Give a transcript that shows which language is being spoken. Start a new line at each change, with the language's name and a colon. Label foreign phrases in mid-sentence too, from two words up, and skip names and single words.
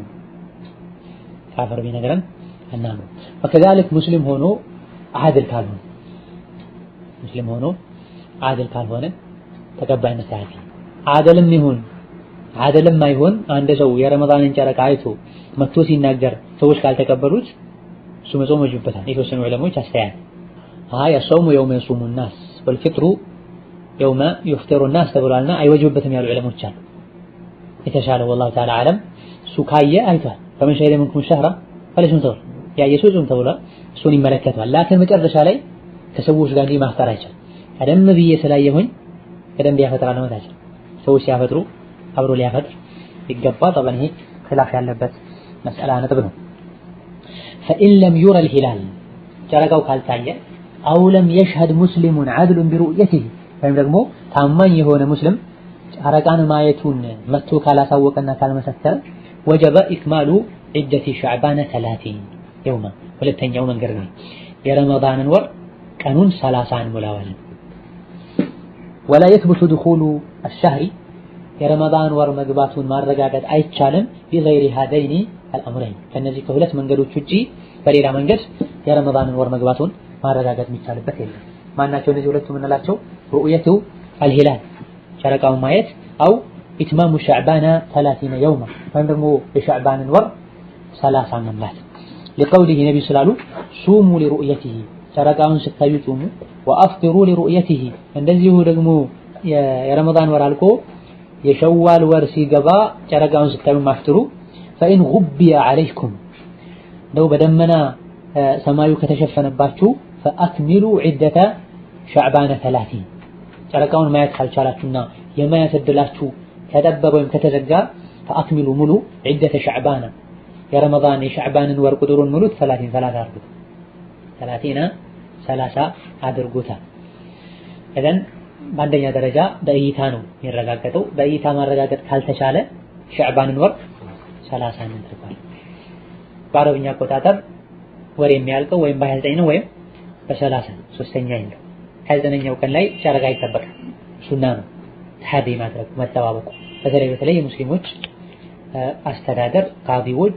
Amharic: አናምነው وكذلك ሙስሊም ሆኖ ዓድል ካልሆነ ተቀባይነት ያገኛል ዓድልም አይሆን አንድ ሰው የረመዳንን ጨረቃ አይቶ መጥቶ ሲናገር ሰዎች ካልተቀበሉት እሱ መጾም ወጅበታል የተወሰኑ ዑለሞች አስተያየት የጾሙ
Arabic: يوم يصوم الناس والفطر يوم يفطر الناس
Amharic: ተብሏልና አይወጅበትም ያሉ ዑለሞች አሉ የተሻለው
Arabic: والله تعالى عالم
Amharic: ሱካየ አይቷል
Arabic: فمن شهد منكم الشهر فليصم
Amharic: ተብሏል ያየሱ ጾም ተብሏል እሱን ይመለከታል ላኪን መጨረሻ ላይ ከሰዎች ጋር ማፍጠር አይቻልም ቀደም ብዬ ስላየሁኝ ቀደም ቢያፈጥራል ነው ታዲያ ሰዎች ሲያፈጥሩ አብሮ ሊያፈጥር ይገባል طبعا ይሄ خلاف ያለበት መስአላ ነጥብ ነው
Arabic: فإن لم يرى الهلال
Amharic: ጨረቃው ካልታየ
Arabic: أو لم يشهد مسلم عدل برؤيته
Amharic: ወይም ደግሞ ታማኝ የሆነ ሙስሊም ጨረቃን ማየቱን መጥቶ ካላሳወቀና ካልመሰከረ
Arabic: وجب إكمال عدة شعبان 30 يوما
Amharic: ሁለተኛው መንገድ ነው የረመዳንን ወር ቀኑን 30 ሙላዋል
Arabic: ولا يثبت دخول
Amharic: الشهر የረመዳን ወር መግባቱን ማረጋገጥ አይቻልም
Arabic: بغير هذين الامرين
Amharic: ከነዚህ ከሁለት መንገዶች ውጪ በሌላ መንገድ የረመዳንን ወር መግባቱን ማረጋገጥ የሚቻልበት የለም ማናቸው እነዚህ ሁለቱ ምንላቸው
Arabic: رؤية الهلال
Amharic: ጨረቃውን ማየት
Arabic: او اتمام شعبان 30 يوما
Amharic: ወይም ደግሞ የሻዕባንን ወር
Arabic: 30 መምላት لقوله نبي ስላሉ صوموا لرؤيته
Amharic: ጨረቃውን ስታዩ ጾሙ
Arabic: وافطروا لرؤيته
Amharic: እንደዚሁ ደግሞ የረመዳን ወር አልቆ የሸዋል ወር ሲገባ ጨረቃውን ስታዩ ማፍጥሩ
Arabic: فإن غبي عليكم لو بدمنا
Amharic: ሰማዩ ከተሸፈነባችሁ
Arabic: فأكملوا عدة شعبان 30
Amharic: ጨረቃውን ማየት ካልቻላችሁና የማየት እድላችሁ ከጠበበ ወይም ከተዘጋ فأكملوا ሙሉ
Arabic: عدة شعبان
Amharic: የረመዳን የሻዕባንን ወር ቁጥሩን ሙሉት 30 አድርጉታል እذن በአንደኛ ደረጃ በእይታ ነው የሚረጋገጠው በእይታ ማረጋገጥ ካልተቻለ ሻዕባንን ወር 30 እንድርጓል በአረብኛ አቆጣጠር ወር የሚያልቀው ወይም በ29 ነው ወይም በ30 ሶስተኛ ይለው 29ኛው ቀን ላይ ጨረቃ ይጠበቃል ሱና ነው ተሐዲ ማድረግ መተባበቁ በተለይ ሙስሊሞች አስተዳደር ቃዲዎች